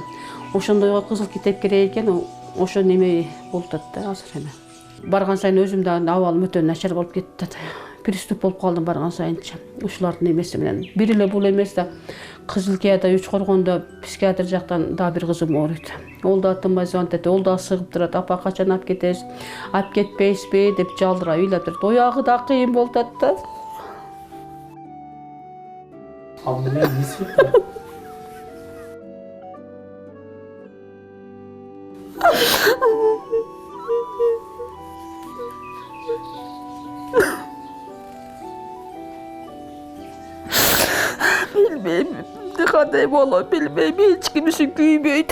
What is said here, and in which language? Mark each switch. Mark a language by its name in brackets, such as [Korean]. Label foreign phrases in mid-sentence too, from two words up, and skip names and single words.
[Kyrgyz] Ошондойго кызыл китеп керек экен, ошо неме болуп атат да азыр эме. Барган сайын өзүмдө абалым өтө начар болуп кетти. Приступ болуп калдым барган сайынча. Ушулардын эмеси менен. Бир эле бул эмес да, Кызылкияда, Үчкоргондо психиатр жактан да бир кызым ооруйт. Ол да тынбай звонтет, ол да сыгып турат. Апа качан алып кетесиз? Алып кетпейсизби деп жалдыра ыйлап турат. Оягы да кыйын болуп атат да. Ал эмне нисбет? Bilmeyim, kандай болот билбейм, эч ким үчүн күйбөйт.